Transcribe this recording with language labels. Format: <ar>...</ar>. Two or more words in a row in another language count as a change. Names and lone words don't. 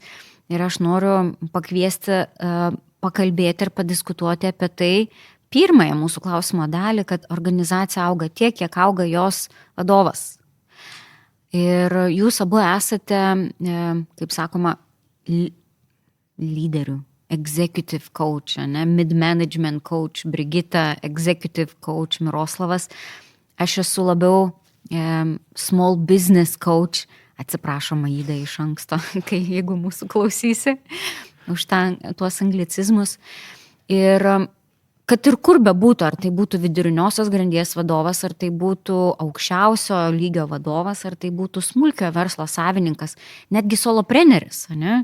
<lt>Ir aš noriu pakviesti, pakalbėti ir padiskutuoti apie tai, pirmąją mūsų klausimo dalį, kad organizacija auga tiek, kiek auga jos vadovas. Ir jūs abu esate, kaip sakoma, lyderių,</lt> <en>executive coach, mid-management coach, Brigita, executive coach,</en> <lt>Miroslavas. Aš esu labiau</lt> <en>small business coach,</en> <lt>atsiprašom Aida iš anksto, jeigu mūsų klausysi už tuos anglicizmus. Ir kad ir kur bebūtų, ar tai būtų viduriniosios grandies vadovas, ar tai būtų aukščiausio lygio vadovas, ar tai būtų smulkio verslo savininkas, netgi solopreneris, ne?</lt>